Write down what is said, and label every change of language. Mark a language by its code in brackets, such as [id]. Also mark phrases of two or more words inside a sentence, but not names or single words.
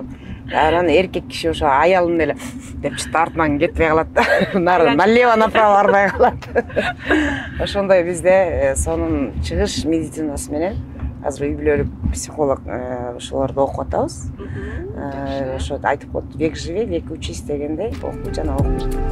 [ky] Анан эркек киши ошо аялын эле деп чыт артынан кетпей калат да. [ru] Налево направо [ky] барбай калат. Ошондой бизде сонун чыгыш медицинасы менен азыр үй бүлөлүк психолог ошолорду окуп атабыз. Ошо айтып коет, [ru] век живи, век учись [ky] дегендей, окуу жана окуу.